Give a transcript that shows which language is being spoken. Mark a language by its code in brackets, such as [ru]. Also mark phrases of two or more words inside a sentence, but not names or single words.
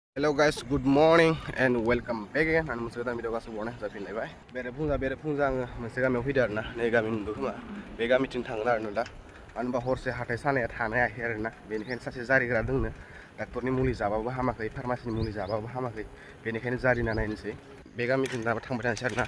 [en] Hello guys, good morning and welcome back again. [brx] An moनसे गोदान भिडिअ गासिबो बनाय जाफिनलायबाय। बेरे फुंजा आङो मोनसे गामियाव फैदो आरोना। नै गामि नुदों खोमा। बे गामिथिं थांगोन आरो दा। मानो होनबा हरसे हाथाय सानाया थानो हायाखै आरोना। बेनिखायनो सासे जारिग्रा दोंनो। डाक्टरनि मुलि जाबाबो हामाखै, फार्मासिनि मुलि जाबाबो हामाखै। बेनिखायनो जारिना नायनोसै। बे गामिथिं दा थांबाय थानोसै आरोना।